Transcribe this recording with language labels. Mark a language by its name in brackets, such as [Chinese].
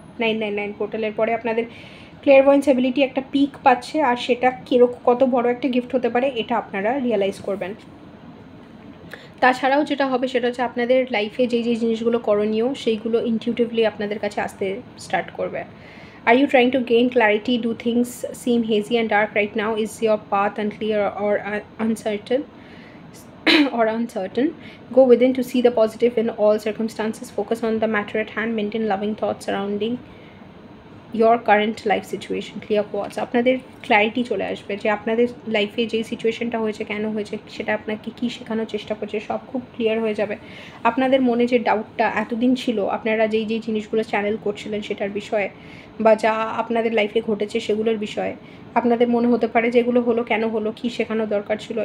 [Bangla] 999 পোর্টালের পরে আপনাদের ক্লিয়ারভয়েন্স অ্যাবিলিটি একটা পিক পাচ্ছে, আর সেটা কীরকম কত বড় একটা গিফট হতে পারে এটা আপনারা রিয়েলাইজ করবেন। তাছাড়াও যেটা হবে সেটা হচ্ছে আপনাদের লাইফে যেই যেই জিনিসগুলো করণীয় সেইগুলো ইনটিউটিভলি আপনাদের কাছে আসতে স্টার্ট করবে। [English] Are you trying to gain clarity? Do things seem hazy and dark right now? Is your path unclear or uncertain? or uncertain? Go within to see the positive in all circumstances. Focus on the matter at hand. Maintain loving thoughts surrounding your current life situation. Clear thoughts. [Bangla] আপনাদের clarity চলে আসবে যে আপনাদের লাইফে যে সিচুয়েশনটা হয়েছে, কেন হয়েছে, সেটা আপনাকে কী শেখানোর চেষ্টা করছে, সব খুব ক্লিয়ার হয়ে যাবে। আপনাদের মনে যে ডাউটটা এতদিন ছিল, আপনারা যেই যেই জিনিসগুলো চ্যানেল করছিলেন সেটার বিষয়ে, বা যা আপনাদের লাইফে ঘটেছে সেগুলোর বিষয়ে আপনাদের মনে হতে পারে যে এগুলো হলো, কেন হলো, কী শেখানো দরকার ছিল।